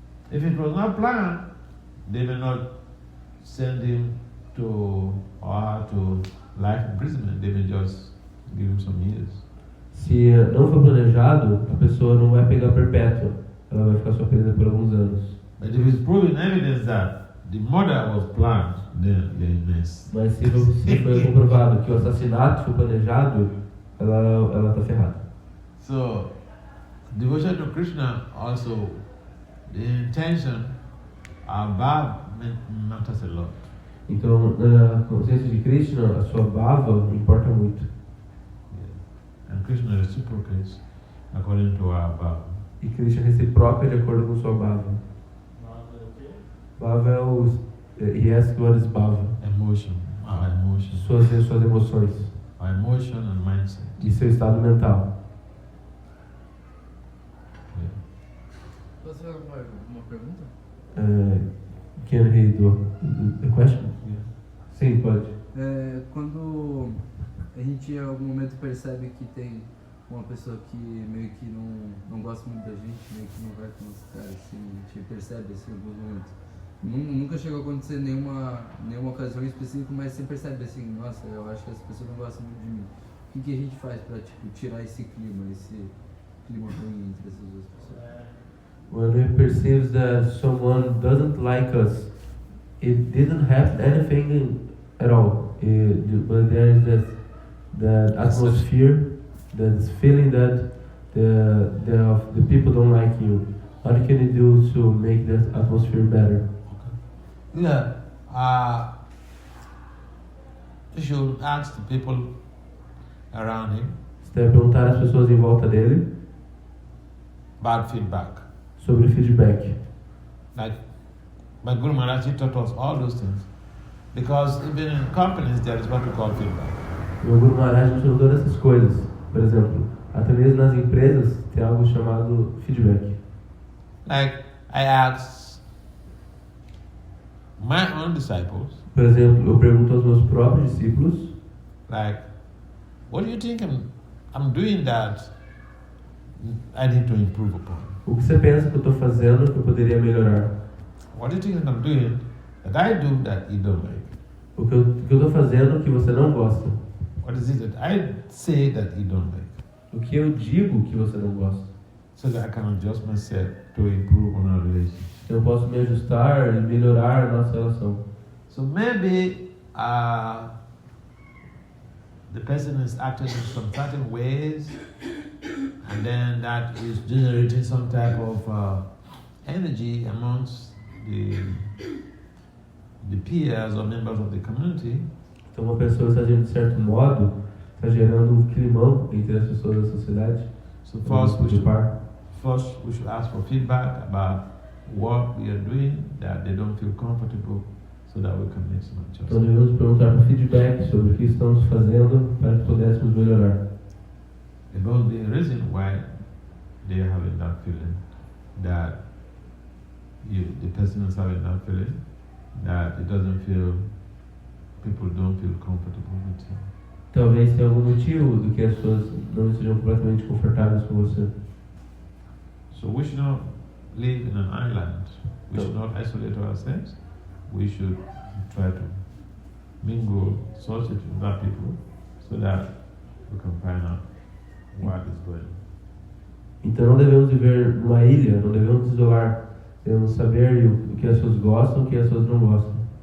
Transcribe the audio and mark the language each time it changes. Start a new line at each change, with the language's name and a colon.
English: If it was not planned, they may not send him to or her to life imprisonment. They may just give him some years.
Portuguese: Se não for planejado, a pessoa não vai pegar perpétua, ela vai ficar só presa por alguns anos.
English: But if it's proven evidence that the murder was planned, then you're in mess.
Portuguese: Mas se foi comprovado que o assassinato foi planejado, ela está ferrada.
English: So, devotion to Krishna also, the intention above matters a lot.
Portuguese: Então, na consciência de Krishna, a sua bhava importa muito. Yeah.
English: And Krishna reciprocates according to our bhava.
Portuguese: E Krishna reciproca de acordo com sua bhava. Nada o quê? Bhava é o...
English: He asks what is bhava. Emotion, our emotion.
Portuguese: Suas emoções.
English: Our emotion and mindset.
Portuguese: E seu estado mental. Yeah. Posso fazer uma pergunta?
English: Can he do the question? Yeah.
Portuguese: Sim, pode. Quando a gente em algum momento percebe que tem uma pessoa que meio que não gosta muito da gente, meio que não vai com os caras, assim, a gente percebe assim, em alguns momentos. Nunca chegou a acontecer nenhuma ocasião específica, mas você percebe assim, nossa, eu acho que essa pessoa não gosta muito de mim. O que a gente faz pra tirar esse clima ruim entre essas duas pessoas?
English: When we perceive that someone doesn't like us, it didn't have anything at all. But there is that atmosphere, that feeling that the people don't like you. What can you do to make that atmosphere better? Yeah, you should ask the people around him
Portuguese: Você deve perguntar às pessoas em volta dele
English: about feedback.
Portuguese: sobre feedback.
English: Like my Guru Maharaj, he taught us all those things. Because even in companies, there is what we call feedback.
Portuguese: O Guru Maharaj nos ensinou todas essas coisas. Por exemplo, até mesmo nas empresas tem algo chamado feedback.
English: Like I asked my own disciples,
Portuguese: Por exemplo, eu pergunto aos meus próprios discípulos,
English: like, what do you think I'm doing that I need to improve upon?
Portuguese: o que você pensa que eu estou fazendo que eu poderia melhorar?
English: What do you think I'm doing that I do that you don't like?
Portuguese: O que eu estou fazendo que você não gosta?
English: What is it that I say that you don't like?
Portuguese: O que eu digo que você não gosta?
English: So that I can adjust myself to improve on our relationship.
Portuguese: Eu posso me ajustar e melhorar a nossa relação.
English: So maybe the person is acting in some certain ways, and then that is generating some type of energy amongst the peers or members of the community.
Portuguese: Então, uma pessoa está agindo de certo modo, está gerando um climão entre as pessoas da sociedade.
English: So first we should par. ask for feedback about what we are doing that they don't feel comfortable, so that we can make some
Portuguese: Então
English: adjustments.
Portuguese: devemos perguntar por feedback sobre o que estamos fazendo para que pudéssemos melhorar.
English: About the reason why they are having that feeling, that the person is having that feeling, that it doesn't feel, people don't feel comfortable with you.
Portuguese: Talvez tenha algum motivo do que as pessoas não estejam completamente confortáveis com você.
English: So we should not live in an island. We should not isolate ourselves. We should try to mingle, associate with other people, so that we can find out what is going on.
Portuguese: Então não devemos viver numa ilha, não devemos nos isolar. Devemos saber o que as pessoas gostam e o que as pessoas não gostam.